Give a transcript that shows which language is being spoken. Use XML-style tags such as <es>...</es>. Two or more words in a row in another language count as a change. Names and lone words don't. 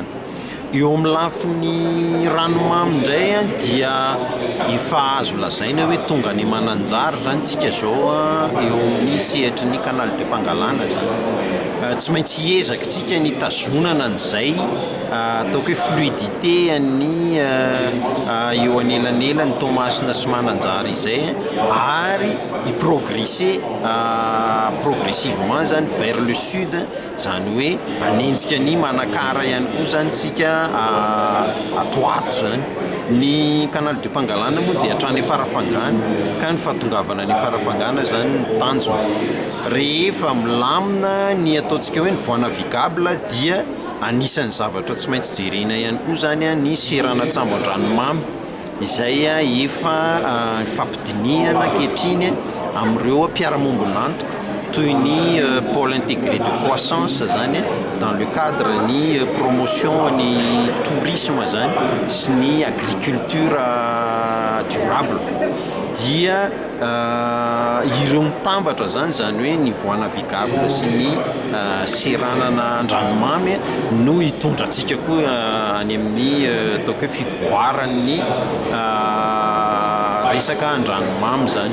<mg>Eo amin'ny lafiny ranomamy indray dia efa azo lazaina hoe tonga ny mananjara zany tsika zao eo amin'ny sehatry ny canal de Pangalana zany. Tsy maintsy hiezaka tsika ny tazonana an'izay ataoko hoe fluidité ny eo anelanelany Tomasina sy Mananjara izay ary</mg> <fr>progresser progressivement</fr> <mg>zany</mg> <fr>vers le sud</fr> <mg>zany hoe anenjika ny Manakara ihany koa zany tsika atoato zany. Ny canal de Pangalana moa dia hatrany Farafangana ka ny fahatongavana ny Farafangana zany ny tanjona. Rehefa milamina ny ataontsika hoe ny</mg> <fr>voie navigable</fr> <mg>dia anisan'ny zavatra tsy maintsy jerena ihany koa zany ny seranatsambo an-dranomamy izay efa fampidiniana ankehitriny amin'ireo mpiara-mombon'antoka toy ny</mg> <fr>pôle intégré de croissance</fr> <mg>zany</mg> <fr>dans le cadre</fr> <mg>ny promotion ny tourisme zany sy ny</mg> <fr>agriculture durable</fr> <mg>dia ireo mitambatra zany hoe ny</mg> <fr>voie navigable</fr> <mg>sy ny seranana an-dranomamy no hitondrantsika koa any amin'ny ataoko hoe fivoaran'ny resaka an-dranomamy zany.</mg>